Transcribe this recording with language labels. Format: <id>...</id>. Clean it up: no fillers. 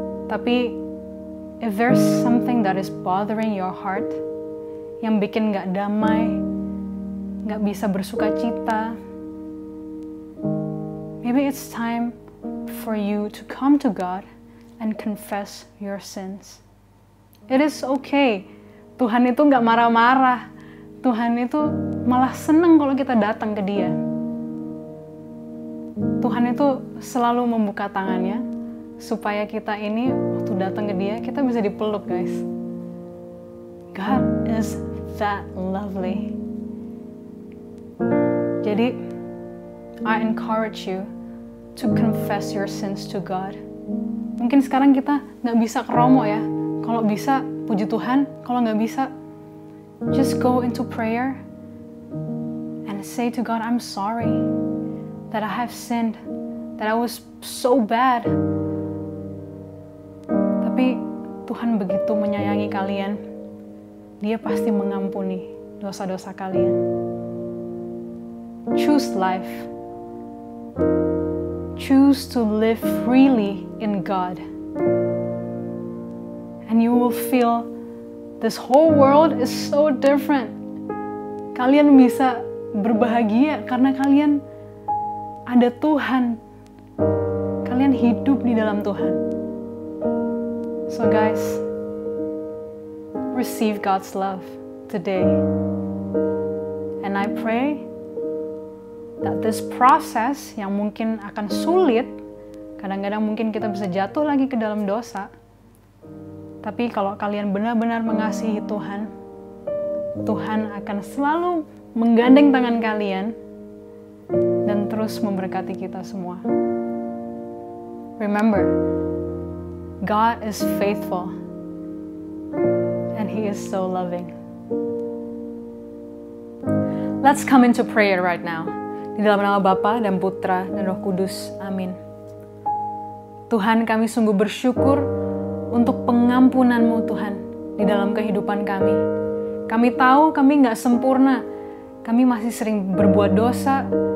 <en>Tapi if there's something that is bothering your heart,</en> <id>yang bikin gak damai, gak bisa bersuka cita,</id> <en>maybe it's time for you to come to God and confess your sins. It is okay.</en> <id>Tuhan itu gak marah-marah. Tuhan itu malah senang kalau kita datang ke Dia. Tuhan itu selalu membuka tangannya supaya kita ini waktu datang ke Dia, kita bisa dipeluk, guys.</id> <en>God is that lovely. Jadi, I encourage you to confess your sins to God.</en> <id>Mungkin sekarang kita nggak bisa ke Romo ya. Kalau bisa, puji Tuhan. Kalau nggak bisa,</id> <en>just go into prayer and say to God, I'm sorry that I have sinned, that I was so bad.</en> <id>Tapi Tuhan begitu menyayangi kalian. Dia pasti mengampuni dosa-dosa kalian.</id> <en>Choose life. Choose to live freely in God. And you will feel this whole world is so different.</en> <id>Kalian bisa berbahagia karena kalian ada Tuhan. Kalian hidup di dalam Tuhan.</id> <en>So guys, receive God's love today. And I pray that this process</en> <id>yang mungkin akan sulit, kadang-kadang mungkin kita bisa jatuh lagi ke dalam dosa. Tapi kalau kalian benar-benar mengasihi Tuhan, Tuhan akan selalu menggandeng tangan kalian dan terus memberkati kita semua.</id> <en>Remember, God is faithful and He is so loving. Let's come into prayer right now.</en> <id>Di dalam nama Bapa dan Putra dan Roh Kudus. Amin. Tuhan, kami sungguh bersyukur untuk pengampunan-Mu Tuhan di dalam kehidupan kami. Kami tahu kami nggak sempurna. Kami masih sering berbuat dosa.</id>